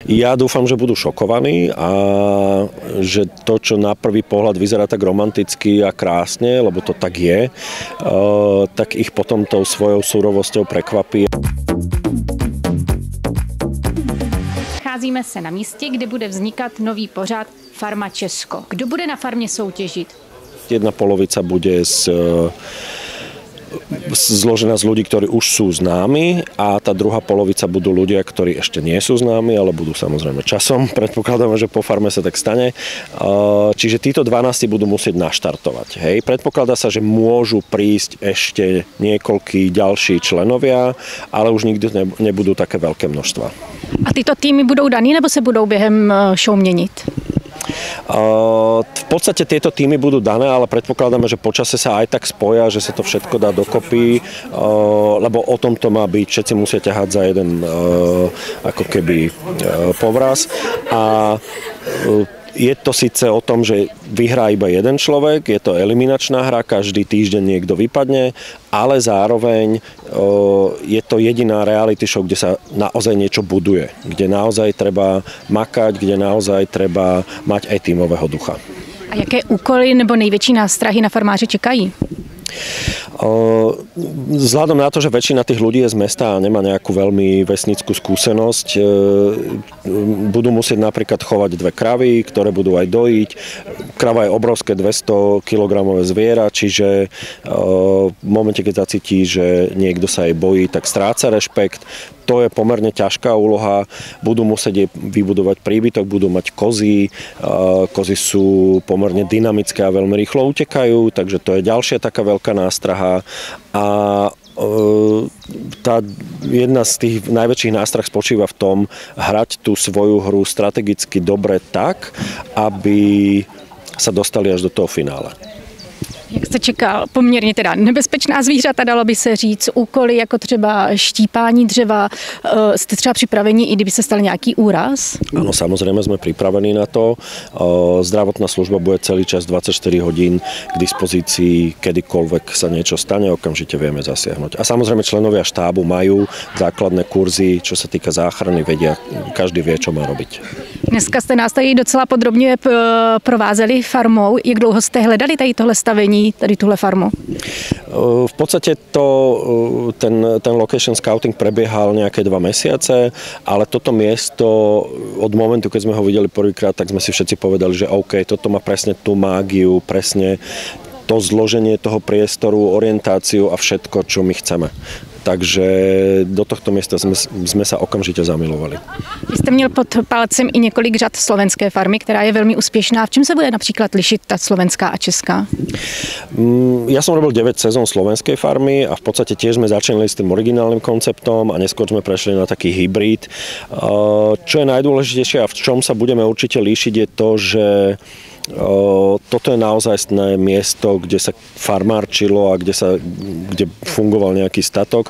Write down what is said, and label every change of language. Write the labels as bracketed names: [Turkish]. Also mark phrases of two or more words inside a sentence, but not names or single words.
[Slovak] Ja dúfam, že budú šokovaní a že to, čo na prvý pohľad vyzerá tak romanticky a krásne, lebo to tak je, tak ich potom tou svojou surovosťou prekvapí. [Czech] Nacházíme se na místě, kde bude vznikat nový pořad Farma Česko. Kdo bude na farmě soutěžit? [Slovak] Jedna polovica bude zložená z ľudí, ktorí už sú známi, a tá druhá polovica budú ľudia, ktorí ešte nie sú známi, ale budú samozrejme časom. Predpokladáme, že po farme sa tak stane. Čiže títo 12 budú musieť naštartovať. Hej. Predpokladá sa, že môžu prísť ešte niekoľkí ďalší členovia, ale už nikdy nebudú také veľké množstva. [Czech] A tyto týmy budou daný, nebo se budou během show měnit? [Slovak] V podstate tieto týmy budú dané, ale predpokladáme, že počase sa aj tak spoja, že sa to všetko dá dokopy, lebo o tom to má byť. Všetci musia ťahať za jeden ako keby povraz. A je to síce o tom, že vyhrá iba jeden človek, je to eliminačná hra, každý týždeň niekto vypadne, ale zároveň je to jediná [English] reality show, [Slovak] kde sa naozaj niečo buduje, kde naozaj treba makať, kde naozaj treba mať aj tímového ducha. [Czech] A jaké úkoly nebo největší nástrahy na farmáře čekají? [Slovak] Vzhľadom na to, že väčšina tých ľudí je z mesta a nemá nejakú veľmi vesnickú skúsenosť, budú musieť napríklad chovať 2 kravy, ktoré budú aj dojiť. Krava je obrovské 200 kg zviera, čiže v momente, keď zacíti, že niekto sa jej bojí, tak stráca rešpekt. To je pomerne ťažká úloha. Budú musieť jej vybudovať príbytok, budú mať kozy. Kozy sú pomerne dynamické a veľmi rýchlo utekajú, takže to je ďalšia taká veľká nástraha. A tá jedna z tých najväčších nástrah spočíva v tom hrať tú svoju hru strategicky dobre tak, aby sa dostali až do toho finále. [Czech] Jak jste čekal, poměrně teda nebezpečná zvířata, dalo by se říct, úkoly jako třeba štípání dřeva, jste třeba připraveni, i kdyby se stal nějaký úraz? [Slovak] Áno, samozrejme sme pripravení na to. Zdravotná služba bude celý čas 24 hodín k dispozícii, kedykoľvek sa niečo stane, okamžite vieme zasiahnuť. A samozrejme členovia štábu majú základné kurzy, čo sa týka záchrany, vedia, každý vie, čo má robiť. [Czech] Dneska jste nás tady docela podrobně provázeli farmou. Jak dlouho jste hledali tady tohle stavení, tady tuhle farmu? [Slovak] V podstate ten [English] location scouting [Slovak] prebiehal nejaké 2 mesiace, ale toto miesto od momentu, keď sme ho videli prvýkrát, tak sme si všetci povedali, že OK, toto má presne tú mágiu, presne to zloženie toho priestoru, orientáciu a všetko, čo my chceme. Takže do tohto miesta sme sa okamžite zamilovali. [Czech] Vy jste měl pod palcem i několik řad slovenské farmy, která je velmi úspěšná. V čem se bude například lišit ta slovenská a česká? [Slovak] Ja som robil 9 sezón slovenskej farmy a v podstate tiež sme začínali s tým originálnym konceptom a neskôr sme prešli na taký hybrid. Čo je najdôležitejšie a v čom sa budeme určite líšiť je to, že toto je naozajstné miesto, kde sa farmárčilo a kde fungoval nejaký statok.